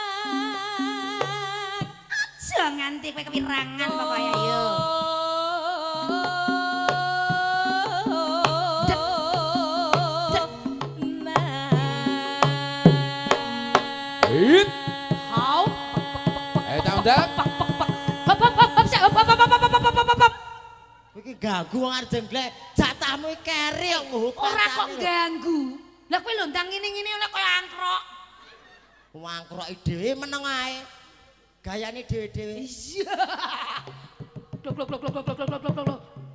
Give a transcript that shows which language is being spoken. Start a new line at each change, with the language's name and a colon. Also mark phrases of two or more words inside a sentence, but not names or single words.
Javanese: Aja nganti kowe kewirangan pokoke yo. Hit. Hau. Ayo Candang. Hop hop hop hop hop hop hop hop hop. Iki ganggu wong arep jengglek. Jatahmu iki keri kok nguk. Ora kok ganggu. Lah kowe lontang ngene-ngene oleh koyo angkrok. Wangkrok dhewe meneng ae. Gayane dhewe-dhewe. Iya. Blok blok blok blok blok blok blok blok blok.